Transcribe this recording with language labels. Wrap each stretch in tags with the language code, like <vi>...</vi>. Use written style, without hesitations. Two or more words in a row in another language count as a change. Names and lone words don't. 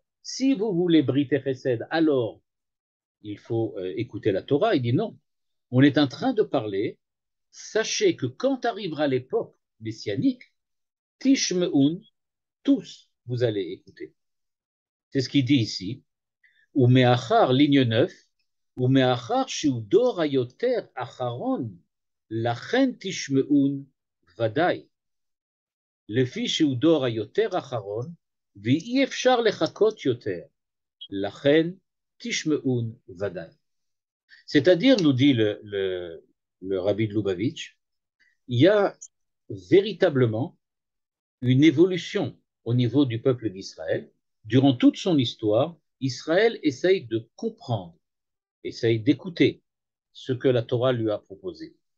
<fr>Si vous voulez Brit Chesed, alors il faut écouter la Torah. Il dit non. On est en train de parler. Sachez que quand arrivera l'époque messianique, Tishmeun, tous vous allez écouter. C'est ce qu'il dit ici.</fr> <he>ומאחר, ligne 9, ומאחר שהוא דור היותר אחרון, לכן תשמעון ודאי. לפי שהוא דור היותר אחרון, ואי אפשר לחכות יותר, לכן תשמעון ודאי.</he> <fr>C'est-à-dire, nous dit le rabbi de Lubavitch, il y a véritablement une évolution au niveau du peuple d'Israël. Durant toute son histoire, Israël essaye de comprendre, essaye d'écouter ce que la Torah lui a proposé.</fr>